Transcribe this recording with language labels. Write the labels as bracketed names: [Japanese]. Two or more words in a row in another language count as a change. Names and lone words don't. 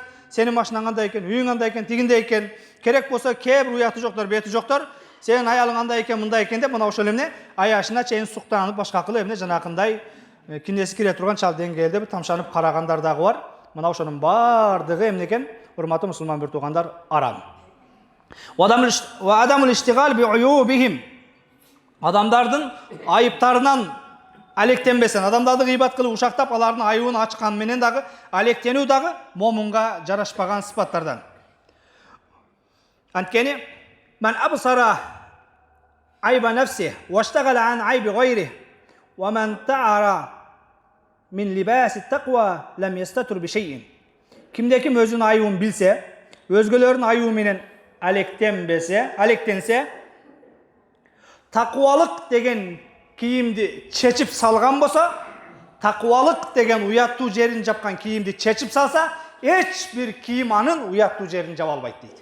[Kyrgyz] Сенин машинаң кандай экен, үйүң кандай экен, тигиндей экен. Керек болсо кээ бир уяты жоктор, бети жоктор, сенин аялың кандай экен, мындай экен деп мына ошол эмне аяшына чейин суктанып, башка кылып эмне жанакындай кинеси кире турган чал деңгээлде тамшанып карагандар дагы бар. Мына ошонун бардыгы эмне экен? Урматтуу мусулман бир туугандар, арам. [Arabic] وعدم الاشتغال بعيوبهم. [Kyrgyz] Адамдардын айыптарынан алектенбесен, адамдарды гыйбат кылып ушактап алардын айыбын ачкан менен дагы алектенүү дагы момунга жарашпаган сыпаттардан. [Arabic] Анткени من أبصر عيب نفسه واشتغل عن عيب غيره ومن تعرى من لباس التقوى لم يستتر بشيء. [Kyrgyz] Кимде ким өзүнүн айыбын билсе, өзгөлөрдүн айыбы менен алектенсе, таквалык деген кийимди чечип салган болсо, таквалык деген уяттуу жерин жапкан кийимди чечип салса, эч бир кийим анын уяттуу жерин жаба албайт дейт.